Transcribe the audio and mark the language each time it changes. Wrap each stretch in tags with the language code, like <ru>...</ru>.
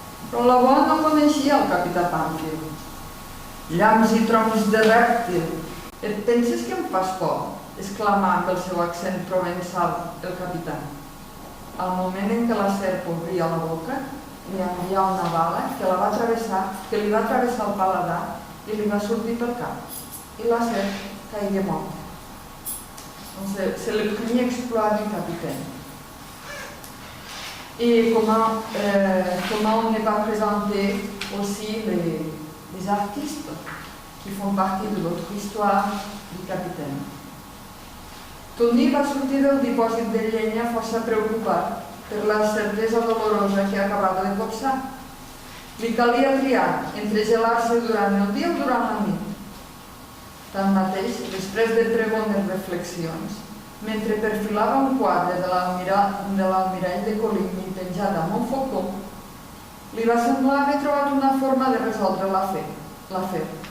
<ca>Però la boa no coneixia el capità Pamphil. Llamps i troncs de rèptil, et penses que em fas por? Exclamà amb el seu accent provençal el capità. Al moment en què la serp obria la boca, li envià una bala que li va travessar el paladar i li va sortir pel cap. I la serp caigué morta.</ca> <fr>C'est le premier exploit du capitaine. Et comment on ne va présenter aussi les artistes qui font partie de l'autre histoire du capitaine.</fr> <ca>Tony va sortir del dipòsit de llenya força preocupat per la certesa dolorosa que acabava de copsar. Li calia triar entre gelar-se durant el dia o durant la nit. Tanmateix, després de 3 bones reflexions, mentre perfilava un quadre de l'almirall de Coligny penjat amb un focó, li va semblar haver trobat una forma de resoldre l'afer.</ca>